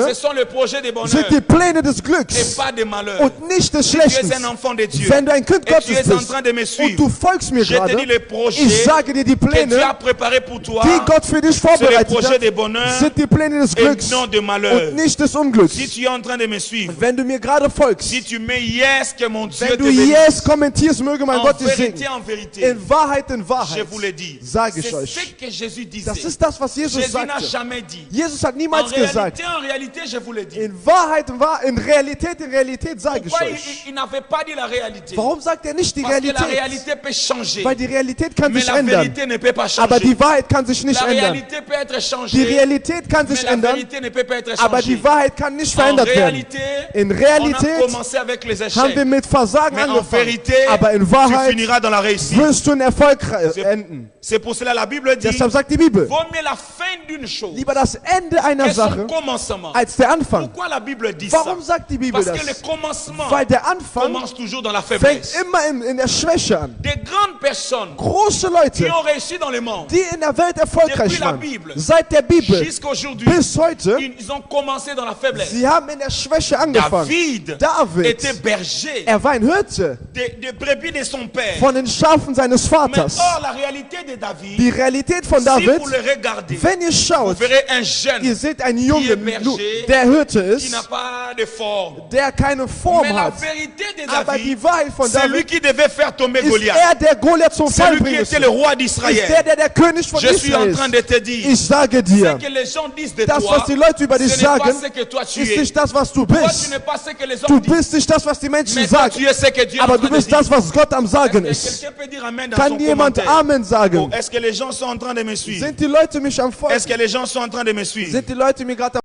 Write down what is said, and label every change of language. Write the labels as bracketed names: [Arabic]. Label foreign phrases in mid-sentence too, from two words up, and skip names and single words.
[French] ce sont les projets de bonheur [German] sind die Pläne des [French] et [German] Glücks [French] pas de malheur. [German] und nicht des [French] Tu es [German] Schlechtens. [French] un enfant de Dieu [German] Wenn du ein Kind [French] et tu [German] Gottes [French] es en [German] bist [French] train de me [German] und [French] suivre. [German] du folgst mir [French] Je te dis [German] gerade, [French] les projets [German] ich sage dir die [French] que Dieu a [German] Pläne, [French] préparés pour toi, [German] die Gott für dich [French] c'est les [German] vorbereitet [French] projets de [German] hat, [French] bonheur [German] sind die Pläne des [French] et [German] Glücks [French] non de malheur. [German] und nicht des Unglücks. [French] Si tu es en train de me suivre, [German] Wenn du mir gerade folgst, [French] si tu mets yes, que mon Dieu [German] wenn [French] te [German] du [French] bénisse. [German] Yes kommentierst, möge mein [French] En [German] Gott dich [French] vérité, [German] segnen. [French] en vérité, [German] In Wahrheit, [French] je vous le dis. [German] sage [French] C'est [German] ich [French] ce [German] euch. [French] que Jésus disait. [German] Das ist das, was Jesus [French] Jésus n'a [German] sagte. [French] jamais dit. [German] Jesus hat [French] En [German] niemals gesagt. [French] réalité, je vous le dis. [German] In Wahrheit, in Realität sage ich [French] Pourquoi [German] euch. [French] il n'avait pas dit la réalité? [German] Warum sagt er nicht die [French] Parce que la [German] Realität? [French] réalité peut changer. [German] Weil die Realität kann [French] Mais [German] sich [French] la [German] ändern. [French] vérité ne peut pas [German] Aber [French] changer. [German] die Wahrheit kann sich nicht [French] La [German] ändern. [French] réalité peut être [German] Die [French] changée. [German] Realität kann [French] Mais [German] sich [French] la [German] ändern, [French] vérité ne peut pas être [German] aber [French] changée. [German] die Wahrheit kann nicht [French] En [German] verändert werden. [French] réalité, [German] In [French] on a [German] Realität [French] commencé avec les [German] haben wir [French] échecs. [German] mit Versagen [French] Mais en [German] angefangen. [French] vérité, [German] Aber in [French] tu [German] Wahrheit [French] finiras dans la réussite. [German] wirst du in Erfolg enden. [French] C'est pour cela la Bible dit, [German] Deshalb sagt die Bibel, [French] vaut mieux la fin d'une chose [German] lieber das Ende einer [French] que son [German] Sache [French] commencement. [German] als der Anfang. [French] Pourquoi la Bible dit ça? [German] Warum sagt die Bibel [French] Parce [German] das? [French] que le commencement [German] Weil der Anfang [French] commence toujours dans la [German] fängt [French] faiblesse. [German] immer in der Schwäche an. [French] Des grandes personnes [German] Große [French] qui [German] Leute, [French] ont réussi dans le monde [German] die in der Welt erfolgreich [French] Depuis la [German] waren, [French] Bible. [German] seit der Bibel [French] jusqu'à aujourd'hui, [German] bis heute, [French] ils ont commencé dans la faiblesse. [German] sie haben in der Schwäche angefangen. [French] David était berger [German] Er war ein Hirte [French] des brebis de son père. [German] von den Schafen seines [French] Mais [German] Vaters. [French] or, la réalité de David, [German] Die Realität von [French] si [German] David, [French] vous le regardez, [German] wenn ihr [French] vous [German] schaut, [French] verrez un jeune [German] ihr seht einen [French] qui est [German] Jungen, [French] berger, [German] der Hirte [French] qui [German] ist, [French] n'a pas de forme. [German] der keine Form [French] Mais la [German] hat. [French] vérité de [German] Aber [French] David, [German] die Wahrheit von [French] c'est lui [German] David [French] qui devait faire tomber [German] ist [French] Goliath. [German] der Goliath zum [French] C'est [German] Fall [French] lui qui [German] bringen [French] était le [German] soll. [French] roi [German] Ist [French] d'Israël. [German] der König von [French] Je suis en [German] Israel [French] train [German] ist. [French] de te dire, [German] Ich sage [French] ce [German] dir, [French] que les gens disent de [German] das, [French] toi, [German] was die Leute über dich [French] ce n'est pas [German] sagen, [French] ce que toi tu [German] ist [French] es. [German] nicht das, was du [French] Toi, tu [German] bist. [French] n'es pas ce que les [German] Du [French] hommes disent. [German] bist nicht das, was die Menschen [French] Mais toi, [German] sagen. [French] tu es ce que Dieu est en [German] Aber [French] train [German] du [French] de [German] bist [French] dire. [German] das, was Gott am Sagen [French] Est-ce que [German] ist. [French] quelqu'un peut dire Amen dans [German] Kann [French] son [German] jemand [French] commentaire? [German] Amen Oh, sagen? [French] est-ce que les gens sont en train de me suivre? [German] Sind die Leute mich am [French] Est-ce [German] Folgen? [French] que les gens sont en train de me suivre? [German] Sind die Leute mir gerade